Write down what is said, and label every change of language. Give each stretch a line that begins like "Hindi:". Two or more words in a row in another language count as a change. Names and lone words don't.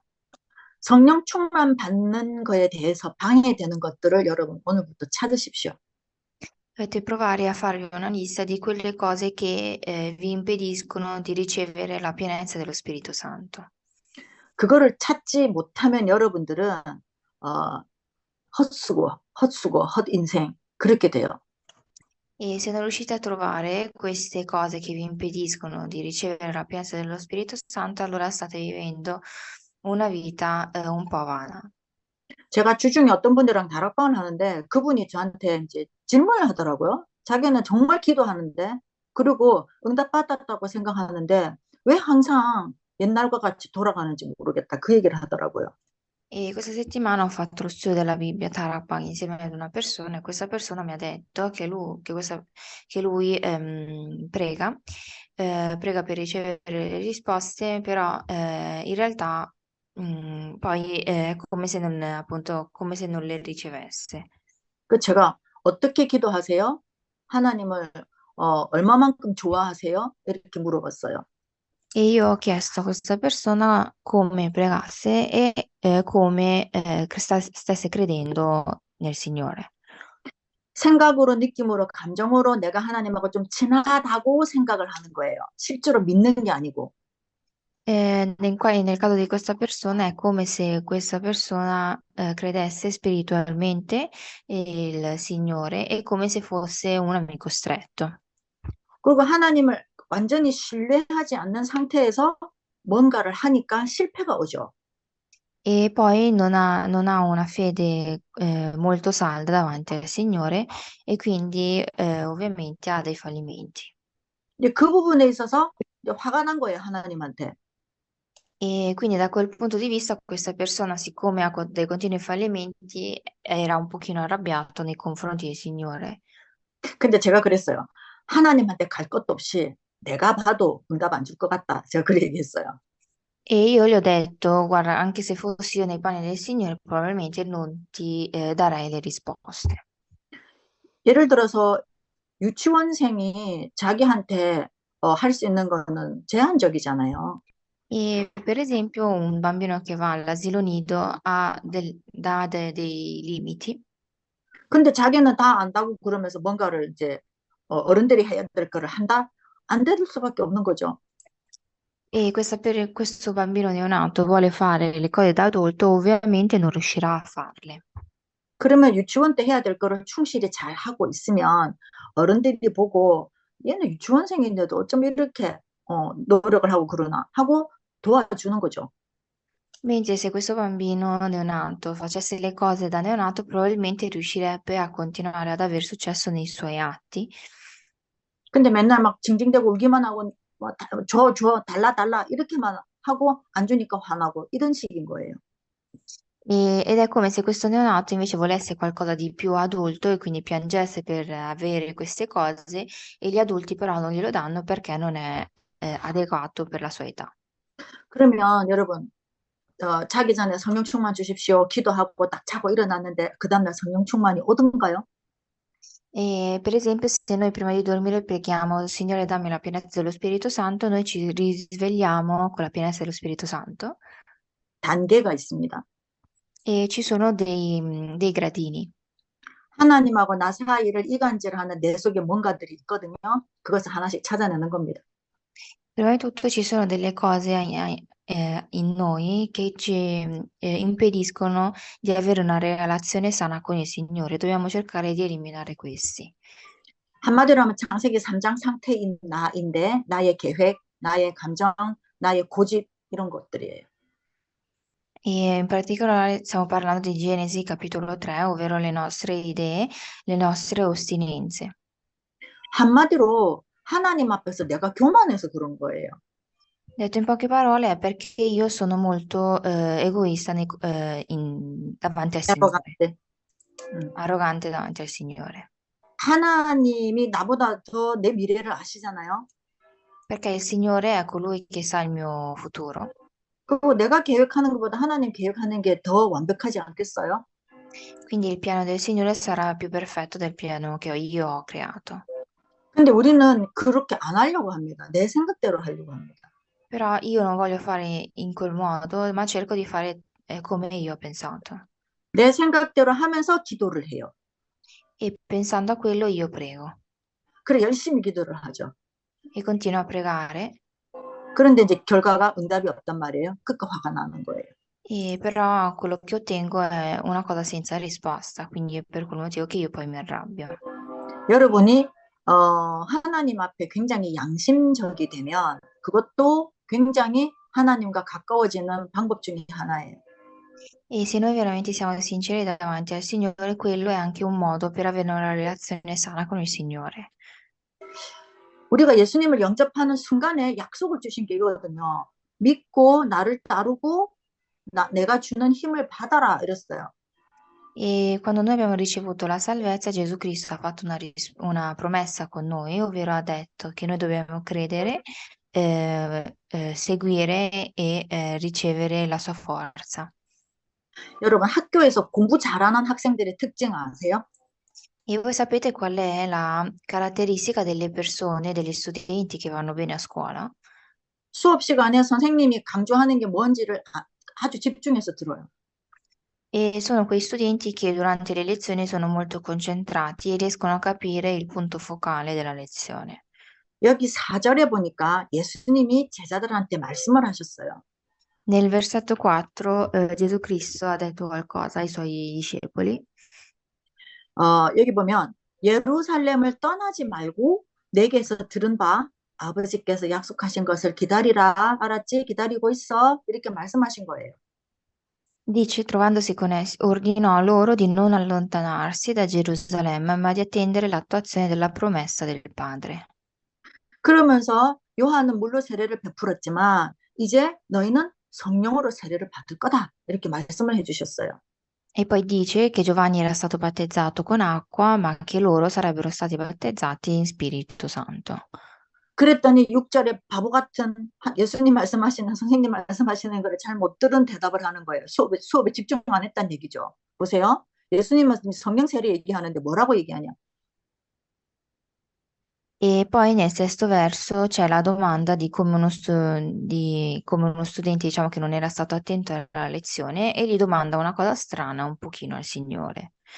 Korean: 성령 충만 받는 거에 대해서 방해되는 것들을 여러분 오늘부터 찾으십시오.
Italian: Dovete provare a farvi una lista di quelle cose che vi impediscono di ricevere la pienezza dello Spirito Santo.
Korean: 그거를 찾지 못하면 여러분들은 헛수고, 헛인생 그렇게 돼요.
Italian: E se non riuscite a trovare queste cose che vi impediscono di ricevere la pienezza dello Spirito Santo, allora state vivendo una vita un po' vana.
Korean: 제가 주중에 어떤 분들이랑 다락방을 하는데 그분이 저한테 이제 질문을 하더라고요. 자기는 정말 기도하는데 그리고 응답받았다고 생각하는데 왜 항상 옛날과 같이 돌아가는지 모르겠다. 그 얘기를 하더라고요.
Italian: E questa settimana ho fatto lo studio della Bibbia Tarapag insieme ad una persona e questa persona mi ha detto che lui prega per ricevere le risposte, però in realtà poi è come se non, appunto, come se non le ricevesse.
Korean: 그 제가 어떻게 기도하세요? 하나님을 얼마만큼 좋아하세요? 이렇게 물어봤어요.
Italian: E io ho chiesto a questa persona come pregasse e come stesse credendo nel Signore.
Korean: 생각으로, 느낌으로, 감정으로 내가 하나님하고 좀 친하다고 생각을 하는 거예요. 실제로 믿는 게 아니고.
Italian: Nel caso di questa persona è come se questa persona credesse spiritualmente il Signore e come se fosse un amico stretto.
Korean: 그리고 하나님을 완전히 신뢰하지 않는 상태에서 뭔가를 하니까 실패가 오죠.
Italian: E poi non ha una fede molto salda davanti al Signore e quindi ovviamente ha dei fallimenti.
Korean: 이제 그 부분에 있어서 이제 화가 난 거예요, 하나님한테.
Italian: E quindi da quel punto di vista questa persona, siccome ha dei continui fallimenti, era un pochino arrabbiato nei confronti del Signore.
Korean: 근데 제가 그랬어요. 하나님한테 갈 것도 없이 내가 봐도 응답 안 줄 것 같다. 제가 그렇게 얘기했어요.
Italian: E io gli ho detto, guarda, anche se fossi io nei panni del Signore, probabilmente non ti darei le risposte.
Korean: 예를 들어서 유치원생이 자기한테 할 수 있는 거는 제한적이잖아요.
Italian: E per esempio un bambino che va all'asilo nido dà dei limiti
Korean: 근데 자기는 다 안다고 그러면서 뭔가를 이제 어른들이 해야 될 거를 한다? 안 될 수밖에 없는 거죠.
Italian: e questo bambino neonato vuole fare le cose da adulto, ovviamente non riuscirà a farle.
Korean: 그러면 유치원 때 해야 될 거를 충실히 잘 하고 있으면 어른들이 보고 얘는 유치원생인데도 어쩜 이렇게 노력을 하고 그러나 하고 도와주는 거죠.
Italian: Mentre se questo bambino neonato facesse le cose da neonato, probabilmente riuscirebbe a continuare ad aver successo nei suoi atti.
Korean: 근데 맨날 막 징징대고 울기만 하고 뭐 줘, 달라, 달라 이렇게만 하고 안 주니까 화나고 이런 식인 거예요.
Italian: Ed è come se questo neonato invece volesse qualcosa di più adulto e quindi piangesse per avere queste cose e gli adulti però non glielo danno perché non è adeguato per la sua età.
Korean: 그러면 여러분 자기 전에 성령 충만 주십시오. 기도하고 딱 자고 일어났는데 그 다음날 성령 충만이 오던가요?
Italian: E per esempio, se noi prima di dormire preghiamo, Signore, dammi la pienezza dello Spirito Santo, noi ci risvegliamo con la pienezza dello Spirito Santo
Korean: 단계가 있습니다.
Italian: e ci sono dei gradini.
Korean: 하나님하고 나 사이를 이간질하는 내 속에 뭔가들이 있거든요. 그것을 하나씩 찾아내는 겁니다.
Italian: Prima di tutto ci sono delle cose in noi che ci impediscono di avere una relazione sana con il Signore. Dobbiamo cercare di eliminare questi.
Korean: 한마디로 하면 창세기 3장 상태인 나인데 나의 계획, 나의 감정, 나의 고집 이런 것들이에요.
Italian: E in particolare stiamo parlando di Genesi capitolo 3, ovvero le nostre idee, le nostre ostinenze.
Korean: 한마디로 하나님 앞에서 내가 교만해서 그런 거예요.
Italian: Detto in poche parole, è perché io sono molto egoista davanti al Signore, arrogante. 음. arrogante davanti al Signore.
Korean: 하나님이 나보다 더 내 미래를 아시잖아요.
Italian: Perché il Signore è colui che sa il mio futuro.
Korean: 그리고 내가 계획하는 것보다 하나님 계획하는 게 더 완벽하지 않겠어요?
Italian: Quindi il piano del Signore sarà più perfetto del piano che io ho creato.
Korean: 근데 우리는 그렇게 안 하려고 합니다. 내 생각대로 하려고 합니다.
Italian: Però io non voglio fare in quel modo, ma cerco di fare come io ho pensato.
Korean: 내 생각대로 하면서 기도를 해요.
Italian: E pensando a quello io prego
Korean: 그래 열심히 기도를 하죠.
Italian: e continuo a pregare.
Korean: 그런데 이제 결과가 응답이 없단 말이에요. 그러니까 화가 나는 거예요.
Italian: E però quello che ottengo è una cosa senza risposta, quindi è per quel motivo che io poi mi arrabbio.
Korean: 여러분이 하나님 앞에 굉장히 양심적이 되면 그것도 굉장히 하나님과 가까워지는 방법 중에 하나예요.
Italian: E se noi veramente siamo sinceri davanti al Signore, quello è anche un modo per avere una relazione sana con il Signore.
Korean: 우리가 예수님을 영접하는 순간에 약속을 주신 게 이거거든요. 믿고 나를 따르고 내가 주는 힘을 받아라 이랬어요.
Italian: E quando noi abbiamo ricevuto la salvezza, Gesù Cristo ha fatto una promessa con noi, ovvero ha detto che noi dobbiamo credere, seguire e ricevere la sua forza.
Korean: 여러분 학교에서 공부 잘하는 학생들의 특징 아세요?
Italian: E voi sapete qual è la caratteristica delle persone, degli studenti che vanno bene a scuola?
Korean: 수업 시간에 선생님이 강조하는 게 뭔지를 아주 집중해서 들어요.
Italian: E sono quei studenti che durante le lezioni sono molto concentrati e riescono a capire il punto focale della lezione.
Korean: 여기 4절에 보니까 예수님이 제자들한테 말씀을 하셨어요.
Italian: Nel versetto 4, Gesù Cristo ha detto qualcosa ai suoi discepoli.
Korean: 여기 보면 예루살렘을 떠나지 말고 내게서 들은 바 아버지께서 약속하신 것을 기다리라. 알았지? 기다리고 있어. 이렇게 말씀하신 거예요.
Italian: Dice, trovandosi con essi, ordinò loro di non allontanarsi da Gerusalemme, ma di attendere l'attuazione della promessa del Padre.
Korean: 그러면서 요한은 물로 세례를 베풀었지만 이제 너희는 성령으로 세례를 받을 거다. 이렇게 말씀을 해주셨어요.
Italian: E poi dice che Giovanni era stato battezzato con acqua, ma che loro sarebbero stati battezzati in Spirito Santo.
Korean: 그랬더니 6절에 바보 같은 예수님 말씀하시는 선생님 말씀하시는 거를 잘 못 들은 대답을 하는 거예요. 수업에 집중 안 했다는 얘기죠. 보세요. 예수님은 성령 세례 얘기하는데 뭐라고 얘기하냐?
Italian: E poi nel sesto verso c'è la domanda di come uno studente, diciamo, che non era stato attento alla lezione e gli domanda una cosa strana un pochino al Signore.